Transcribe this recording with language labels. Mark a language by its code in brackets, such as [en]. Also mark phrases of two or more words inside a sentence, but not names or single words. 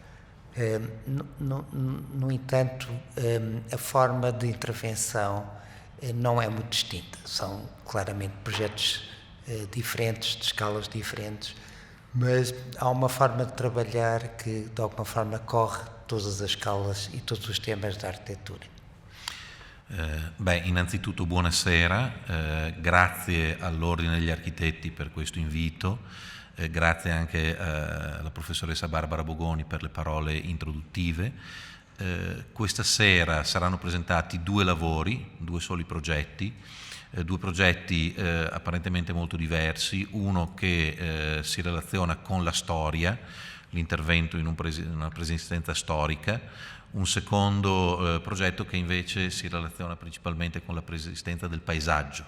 [pt] No entanto, a forma de intervenção não é muito distinta, são claramente projetos diferentes, de escalas diferentes, mas há uma forma de trabalhar que de alguma forma corre todas as escalas e todos os temas da arquitetura. [it] Innanzitutto buonasera, grazie all'Ordine degli Architetti per questo invito, grazie anche alla professoressa Barbara Bogoni per le parole introduttive. Questa sera saranno presentati 2 lavori, 2 soli progetti, 2 progetti apparentemente molto diversi, uno che si relaziona con la storia, l'intervento in una preesistenza storica, un secondo progetto che invece si relaziona principalmente con la preesistenza del paesaggio.